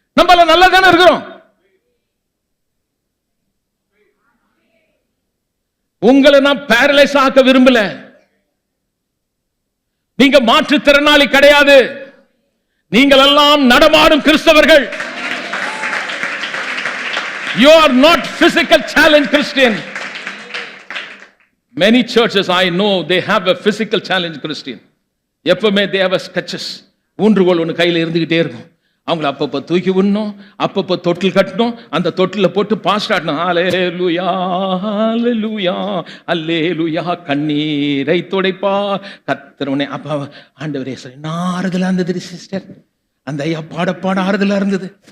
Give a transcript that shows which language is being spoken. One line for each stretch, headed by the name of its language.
Tamil: நம்மள நல்லா தானே இருக்கிறோம். உங்களை நான் பேரலைஸ் ஆக்க விரும்பல. நீங்க மாற்றுத்திறனாளி கிடையாது. நீங்கள் எல்லாம் நடமாடும் கிறிஸ்தவர்கள்.
English: You are not physical challenge Christian. Many churches I know they have a physical challenge Christian.
Tamil: எப்பவுமே
English: they have a sketches.
Tamil: ஊன்றுகோல் ஒன்று கையில் இருந்துகிட்டே இருக்கும். அவங்கள அப்பப்போ தூக்கி விடணும், அப்பப்போ தொட்டில் கட்டணும், அந்த தொட்டில போட்டு பாஸ்ட் ஆடணும். அல்லேலூயா அல்லேலூயா அல்லேலூயா, கண்ணீரை துடைப்பா கர்த்தரவனே. அப்பா ஆண்டவரே ஆறுதலா இருந்தது சிஸ்டர், அந்த ஐயா பாட ஆறுதலா இருந்தது.